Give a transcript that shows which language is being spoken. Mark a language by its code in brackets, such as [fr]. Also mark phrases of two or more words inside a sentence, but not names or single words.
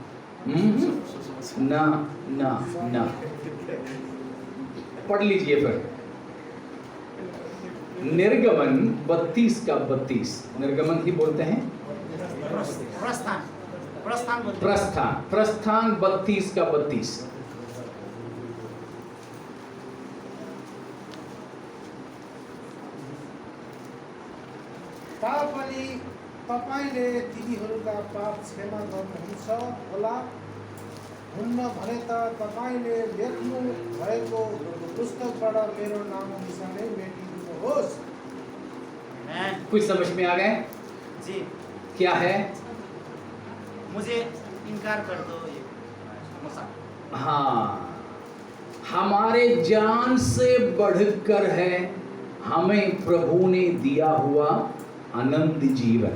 [hi] ना ना ना, पढ़ लीजिए फिर निर्गमन 32 का 32। निर्गमन ही बोलते हैं, प्रस्थान 32 का 32। [ne] तापनि तपाईँले तिनीहरूका पाप क्षमा गर्नुहुन्छ होला, हुन्न भने त तपाईँले लेख्नु भएको पुस्तकबाट मेरो नाम निशानै मेटिदिनुहोस्। [hi] कुछ समझ में आ गए? जी, क्या है? मुझे इनकार कर दो ये मूसा। हाँ, हमारे जान से बढ़कर है हमें प्रभु ने दिया हुआ अनंत जीवन।